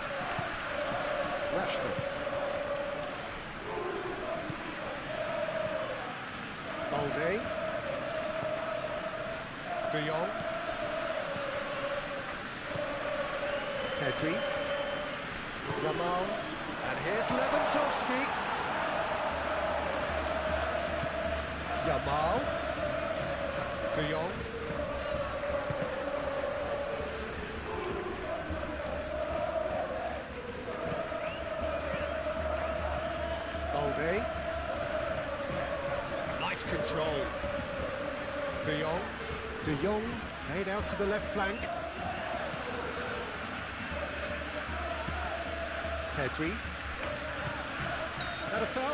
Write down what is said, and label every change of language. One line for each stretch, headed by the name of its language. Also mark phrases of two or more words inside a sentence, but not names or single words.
English: Rashford. Balde. De Jong. Pedri. Yamal. And here's Lewandowski. Yamal. De Jong. Balde. Nice control. De Jong. De Jong played out to the left flank. Pedri. That a foul?